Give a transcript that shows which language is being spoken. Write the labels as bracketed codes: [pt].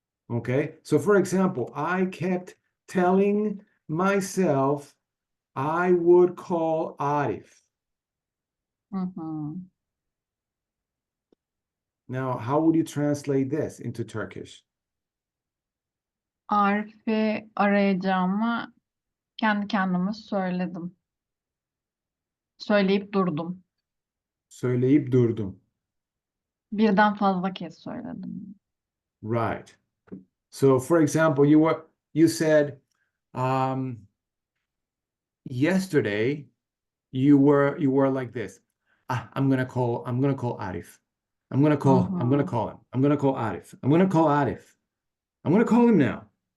[en] Okay, so for example, I kept telling myself I would call Arif. Now, how would you translate this into Turkish? [tr] Arif'i arayacağımı kendi kendime söyledim. Söyleyip durdum. Söyleyip durdum. Birden fazla kez söyledim. [en] Right. So, for example, you said yesterday you were like this. I'm gonna call Arif. I'm gonna call him. I'm gonna call Arif. I'm gonna call Arif. I'm gonna call him now.